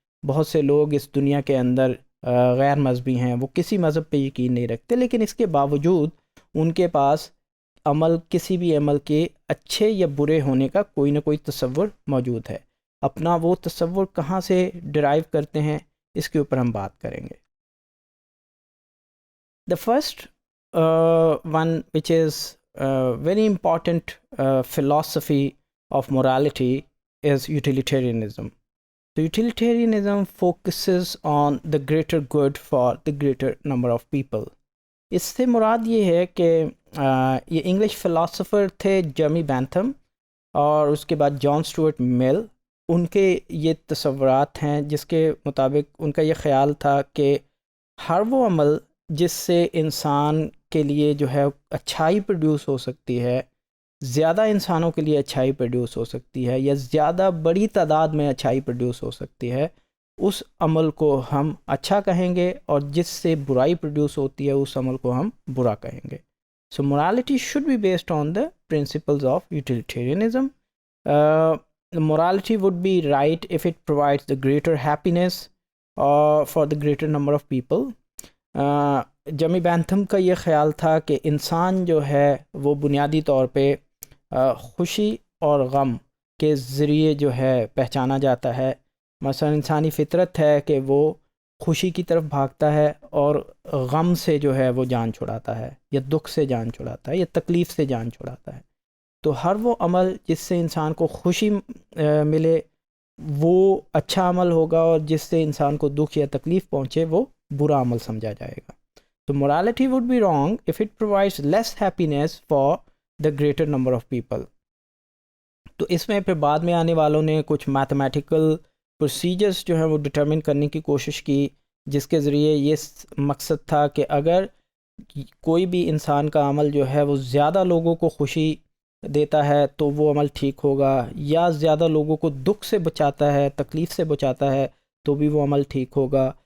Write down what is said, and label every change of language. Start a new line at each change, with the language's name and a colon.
Urdu: بہت سے لوگ اس دنیا کے اندر غیر مذہبی ہیں، وہ کسی مذہب پہ یقین نہیں رکھتے، لیکن اس کے باوجود ان کے پاس کسی بھی عمل کے اچھے یا برے ہونے کا کوئی نہ کوئی تصور موجود ہے. اپنا وہ تصور کہاں سے ڈرائیو کرتے ہیں اس کے اوپر ہم بات کریں گے.
English: The first one, which is very important philosophy of morality, is utilitarianism. So utilitarianism focuses on the greater good for the greater number of people.
Urdu: اس سے مراد یہ ہے کہ یہ انگلش فلاسفر تھے جرمی بینتھم اور اس کے بعد جان سٹورٹ مل. ان کے یہ تصورات ہیں جس کے مطابق ان کا یہ خیال تھا کہ ہر وہ عمل جس سے انسان کے لیے جو ہے اچھائی پروڈیوس ہو سکتی ہے، زیادہ انسانوں کے لیے اچھائی پروڈیوس ہو سکتی ہے یا زیادہ بڑی تعداد میں اچھائی پروڈیوس ہو سکتی ہے، اس عمل کو ہم اچھا کہیں گے، اور جس سے برائی پروڈیوس ہوتی ہے اس عمل کو ہم برا کہیں گے.
English: So morality should be based on the principles of utilitarianism. Morality would be right if it provides the greater happiness for the greater number of people.
Urdu: Jimmy Bentham کا یہ خیال تھا کہ انسان جو ہے وہ بنیادی طور پہ خوشی اور غم کے ذریعے جو ہے پہچانا جاتا ہے. مثلا انسانی فطرت ہے کہ وہ خوشی کی طرف بھاگتا ہے اور غم سے جو ہے وہ جان چھڑاتا ہے، یا دکھ سے جان چھڑاتا ہے، یا تکلیف سے جان چھڑاتا ہے. تو ہر وہ عمل جس سے انسان کو خوشی ملے وہ اچھا عمل ہوگا، اور جس سے انسان کو دکھ یا تکلیف پہنچے وہ برا عمل سمجھا جائے گا.
English: تو morality would be wrong if it provides less happiness for the greater number of people.
Urdu: تو اس میں پھر بعد میں آنے والوں نے کچھ میتھمیٹیکل پروسیجرز جو ہیں وہ ڈٹرمن کرنے کی کوشش کی، جس کے ذریعے یہ مقصد تھا کہ اگر کوئی بھی انسان کا عمل جو ہے وہ زیادہ لوگوں کو خوشی دیتا ہے تو وہ عمل ٹھیک ہوگا، یا زیادہ لوگوں کو دکھ سے بچاتا ہے، تکلیف سے بچاتا ہے تو بھی وہ عمل ٹھیک ہوگا.